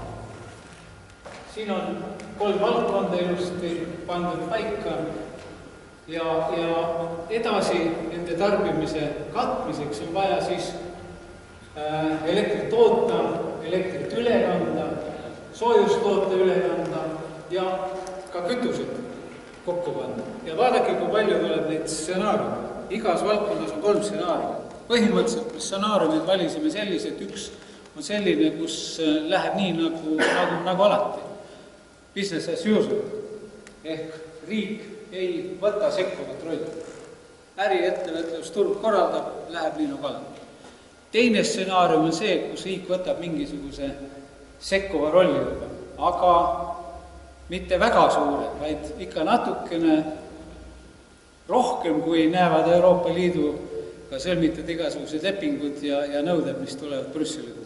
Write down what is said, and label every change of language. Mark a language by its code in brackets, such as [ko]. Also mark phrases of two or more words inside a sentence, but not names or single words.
[et] Siin on 3 valdkonda ilusti pandud paika ja edasi nende tarbimise katmiseks on vaja siis elektrit toota, elektrit üle kanda, soojust toota üle kanda ja ka kütused kokku panna. Ja vaadake, kui palju tuleb neid stsenaariume. Igas valdkonnas on 3 stsenaariumit. Põhimõtteliselt me stsenaariumid valisime sellised, üks on selline, kus läheb nii nagu alati. [en] Business as usual. [et] Ehk riik ei võta sekkuvat rolli. Äriettevõtlusturg korraldab, läheb nii nagu alati. Teine stsenaarium on see, kus riik võtab mingisuguse sekkuva rolli juba, aga mitte väga suure, vaid ikka natukene rohkem, kui näevad Euroopa Liiduga sõlmitud igasugused lepingud ja nõuded, mis tulevad Brüsseli puhul.